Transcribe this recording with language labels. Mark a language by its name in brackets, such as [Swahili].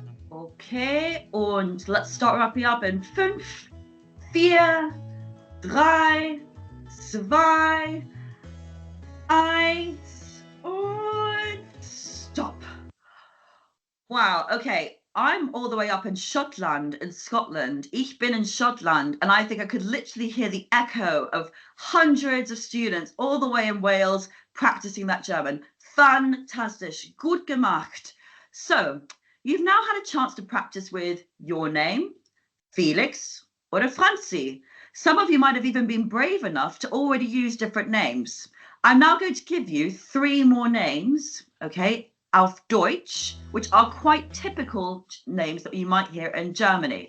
[English] Okay, und let's start wrapping up in 5, 4, 3, 2, 1 und stop. Wow, okay, I'm all the way up in Shetland in Scotland. [German] Ich bin in Shetland, [English] and I think I could literally hear the echo of hundreds of students all the way in Wales practicing that German. [German] Fantastisch, gut gemacht. [English] So, you've now had a chance to practice with your name, Felix, or Franzi. Some of you might have even been brave enough to already use different names. I'm now going to give you 3 more names, okay, [German] auf Deutsch, [English] which are quite typical names that you might hear in Germany.